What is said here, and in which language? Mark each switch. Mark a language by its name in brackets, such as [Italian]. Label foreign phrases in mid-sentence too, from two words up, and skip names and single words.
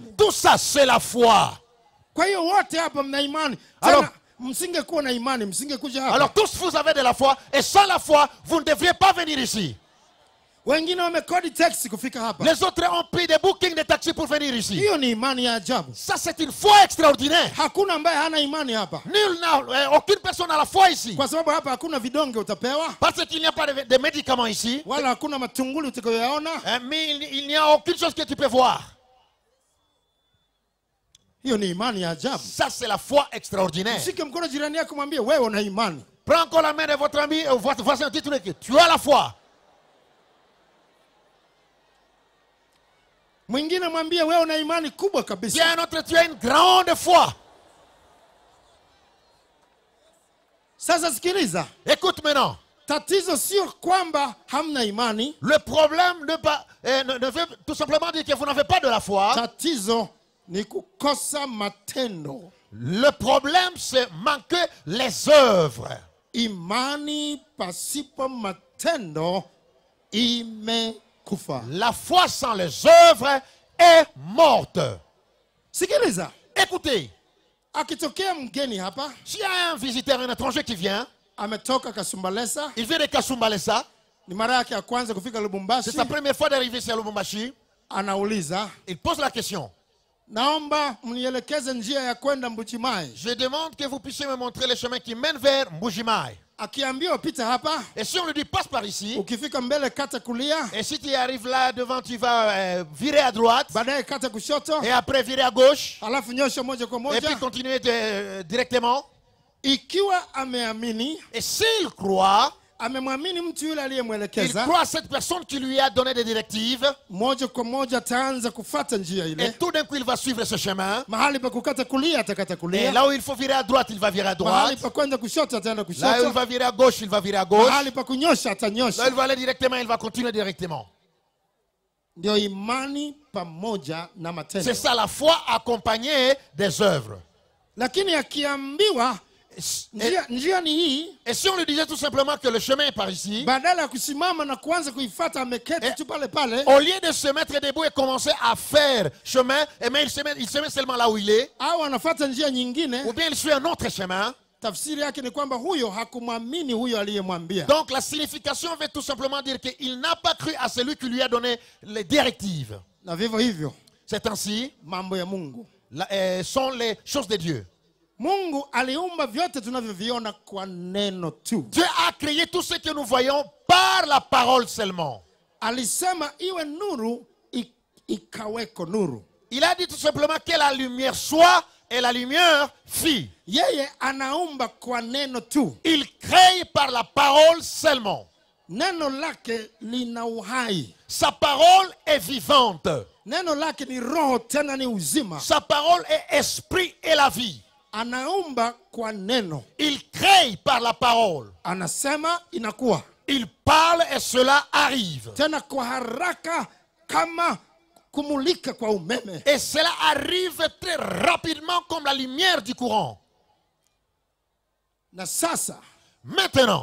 [French] Tout ça c'est la foi. [Swahili] Kwa hiyo wote hapa mna imani. [French] Alors [Swahili] msingekuwa na imani msingekuja hapa. [French] Alors tous vous avez de la foi et sans la foi vous ne devriez pas venir ici. [Swahili] Wengine wamekodi taxi kufika hapa. [French] Les autres ont pris des bookings de taxi pour venir ici. [Swahili] Hiyo ni imani ya ajabu. [French] Ça c'est une foi extraordinaire. [Swahili] Hakuna ambaye hana imani hapa. [French] Aucune personne n'a la foi ici. [Swahili] Kwa sababu hapa hakuna vidonge utapewa. [French] Parce qu'il n'y a pas de médicaments ici. [Swahili] Wala hakuna matunguli utakayoyaona. [French] Mais il n'y a aucune chose que tu peux voir. [Swahili] Hiyo ni imani ya ajabu. [French] Ça c'est la foi extraordinaire. [Swahili] Shike mkono jirani yako mwambie wewe una imani. [French] Prends encore la main de votre ami et votre voisin, dites-lui que tu as la foi. [Swahili] Mwingine mwambie wewe una imani kubwa kabisa. [French] Tiens, notre tu as une grande foi. [Swahili] Sasa sikiliza. [French] Écoute maintenant. [Swahili] Tatizo sio kwamba hamna imani. [French] Le problème ne veut tout simplement dire que vous n'avez pas de la foi. [Swahili] Tatizo ni kukosa matendo. [French] Le problème c'est manquer les œuvres. [Swahili] Imani pasipo matendo imekufa. [French] La foi sans les œuvres est morte. [Swahili] Sikiliza. [French] Écoutez. [Swahili] Akitokea mgeni hapa. [French] S'il y a un visiteur, un étranger qui vient. [Swahili] Ametoka Kasumbalesa. [French] Il vient de Kasumbalesa. [Swahili] Ni mara yake ya kwanza kufika Lubumbashi. [French] C'est sa première fois d'arriver ici à Lubumbashi. [Swahili] Anauliza. [French] Il pose la question. [Swahili] Naomba mnielekeze njia ya kwenda Mbuji-Mayi. [French] Je demande que vous puissiez me montrer le chemin qui mène vers Mbuji-Mayi. [Swahili] Akiambiwa pita hapa. [French] Et si on lui dit passe par ici. [Swahili] Ukifika mbele kata kulia. [French] Et si tu arrives là devant, tu vas virer à droite. [Swahili] Baadaye kata kushoto. [French] Et après virer à gauche. [Swahili] Alafu nyosha moja kwa moja. [French] Et puis continuer directement. [Swahili] Ikiwa ameamini. [French] Et s'il croit. [Swahili] Amemwamini mtu yule [French] Il [Swahili] aliyemwelekeza. [French] croit à cette personne qui lui a donné des directives. [Swahili] Moja kwa moja ataanza kufuata njia ile. [French] Et tout d'un coup il va suivre ce chemin. [Swahili] Mahali pa kukata kulia atakata kulia. [French] Et là où il faut virer à droite, il va virer à droite. [Swahili] Mahali pa kwenda kushoto ataenda kushoto. [French] Là où il va virer à gauche, il va virer à gauche. [Swahili] Mahali pa kunyosha atanyosha. [French] Là où il va aller directement, il va continuer directement. [Swahili] Ndio imani pamoja na matendo. [French] C'est ça la foi accompagnée des œuvres. [Swahili] Lakini akiambiwa njia ni hii, [French] Et si on lui disait tout simplement que le chemin est par ici, [Swahili] badala ya kusimama na kuanza kuifuata ameketi tu pale pale, [French] au lieu de se mettre debout et commencer à faire chemin, et mais il se met seulement là où il est, [Swahili] au anafuata njia nyingine, [French] ou bien il suit un autre chemin. [Swahili] tafsiri yake ni kwamba huyo hakumwamini huyo aliyemwambia. [French] Donc la signification veut tout simplement dire qu'il n'a pas cru à celui qui lui a donné les directives. [Swahili] Na vivyo hivyo [French] C'est ainsi, [Swahili] mambo ya Mungu. [French] sont les choses de Dieu. [Swahili] Mungu aliumba vyote tunavyoviona kwa neno tu. [French] Dieu a créé tout ce que nous voyons par la parole seulement. [Swahili] Alisema iwe nuru, ikaweko nuru. [French] Il a dit tout simplement que la lumière soit, et la lumière fit. [Swahili] Yeye anaumba kwa neno tu. [French] Il crée par la parole seulement. [Swahili] Neno lake lina uhai. [French] Sa parole est vivante. [Swahili] Neno lake ni roho tena ni uzima. [French] Sa parole est esprit et la vie. [Swahili] Anaumba kwa neno. [French] Il crée par la parole. [Swahili] Anasema inakuwa. [French] Il parle et cela arrive. [Swahili] Tena kwa haraka kama kumulika kwa umeme. [French] Et cela arrive très rapidement comme la lumière du courant. [Swahili] Na sasa [French] Maintenant,